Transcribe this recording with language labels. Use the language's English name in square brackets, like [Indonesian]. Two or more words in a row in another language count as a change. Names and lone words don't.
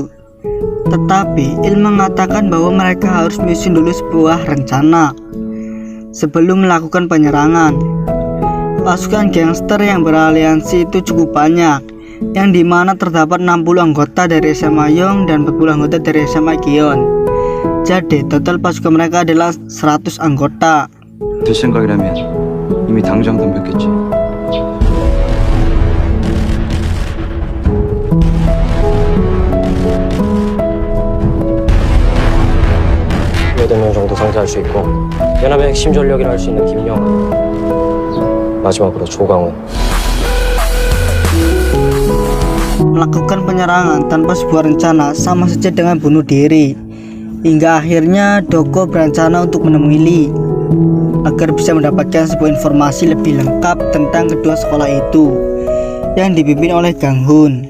[Indonesian] Tetapi Il mengatakan bahwa mereka harus menyusun dulu sebuah rencana sebelum melakukan penyerangan. Pasukan gangster yang beraliansi itu cukup banyak, yang dimana terdapat 60 anggota dari SMA Yong dan 40 anggota dari SMA Gion. Jadi total pasukan mereka adalah 100 anggota. [Korean] 제 생각이라면 이미 당장 덤볐겠지. 명 정도 상대할 수 있고 연합의 핵심 전력이라 할 수 있는 김영환, 마지막으로 조강훈. [Indonesian] Melakukan penyerangan tanpa sebuah rencana sama saja dengan bunuh diri. Hingga akhirnya Doko berencana untuk menemui Lee agar bisa mendapatkan sebuah informasi lebih lengkap tentang kedua sekolah itu yang dipimpin oleh Gang Hun.